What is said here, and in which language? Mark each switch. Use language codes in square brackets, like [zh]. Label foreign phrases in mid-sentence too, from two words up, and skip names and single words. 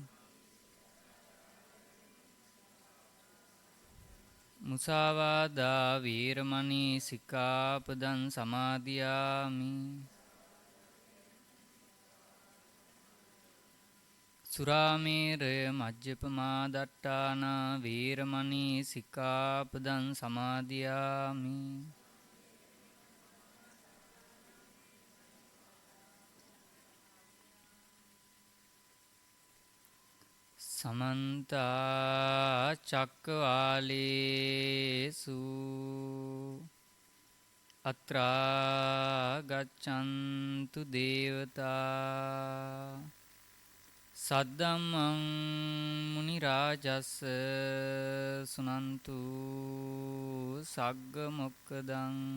[pi] මුසාවාදා වේරමණී සික්ඛාපදං සමාදියාමි. සුරාමේරය මජ්ජපමා දට්ඨානා වේරමණී සික්ඛාපදං සමාදියාමි. සමන්ත චක්කවාලේසු අත්‍රා ගච්ඡන්තු දේවතා සද්දම්මං මුනි රාජස්ස සුනන්තු සග්ග මොක්ඛදං